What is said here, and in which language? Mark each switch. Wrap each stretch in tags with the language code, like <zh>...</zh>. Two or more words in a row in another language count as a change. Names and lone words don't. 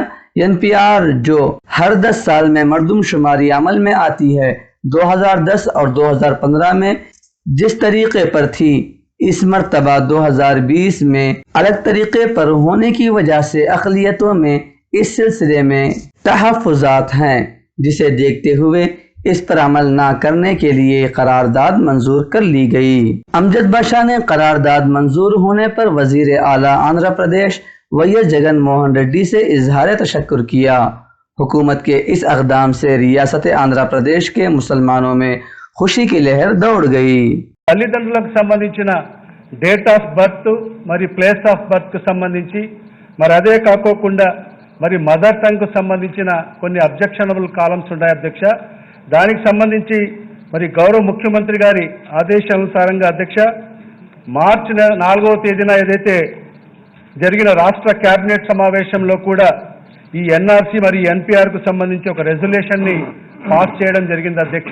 <ur>NPR جو ہر 10 سال میں مردم شماری عمل میں آتی ہے، 2010 اور 2015 میں جس طریقے پر تھی، اس مرتبہ 2020 میں الگ طریقے پر ہونے کی وجہ سے اقلیتوں میں اس سلسلے میں تحفظات ہیں، جسے دیکھتے ہوئے اس پر عمل نہ کرنے کے لیے قرارداد منظور کر لی گئی۔ امجد بادشاہ نے قرارداد منظور ہونے پر وزیر اعلیٰ آندھرا پردیش وائس جگن موہن ریڈی سے اظہار تشکر کیا۔ حکومت کے اس اقدام سے ریاست ఆంధ్ర ప్రదేశ్ کے مسلمانوں میں خوشی کی لہر دوڑ گئی.</ur> <te>తల్లిదండ్రులకు సంబంధించిన</te> <en>date of birth</en> <te>మరి</te> <en>place of birth</en> <te>కు సంబంధించి మరి అదే కాకోకుండా మరి</te> <en>mother tongue</en> <te>కు సంబంధించిన కొన్ని</te> <en>objectionable columns</en> <te>ఉన్నాయి అధ్యక్ష। దానికి సంబంధించి మరి గౌరవ ముఖ్యమంత్రి గారి ఆదేశానుసారంగా అధ్యక్ష మార్చి 4వ తేదీన ఏదైతే జరిగిన రాష్ట్ర కేబినెట్ సమావేశంలో కూడా ఈ NRC మరి NPR కు సంబంధించి ఒక రెజల్యూషన్ ని పాస్ చేయడం జరిగింది అధ్యక్ష।</te>